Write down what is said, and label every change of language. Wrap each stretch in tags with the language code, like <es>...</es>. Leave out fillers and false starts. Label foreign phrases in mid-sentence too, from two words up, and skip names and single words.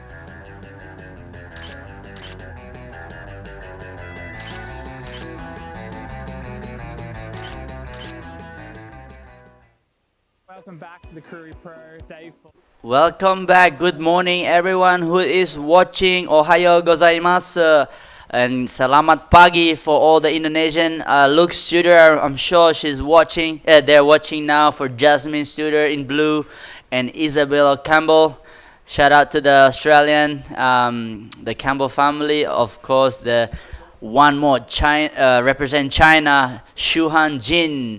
<en>Welcome back to the Krui Pro, day 4. Welcome back. Good morning, everyone who is watching.</en> <ja>おはようございます.</ja> <en>And</en> <id>selamat pagi</id> <en>for all the Indonesian. Luke Studer, I'm sure she's watching. They're watching now for Jasmine Studer in blue and Isabella Campbell. Shout out to the Australian, the Campbell family. Of course, the one more China, represent China, Shuhan Jin.</en>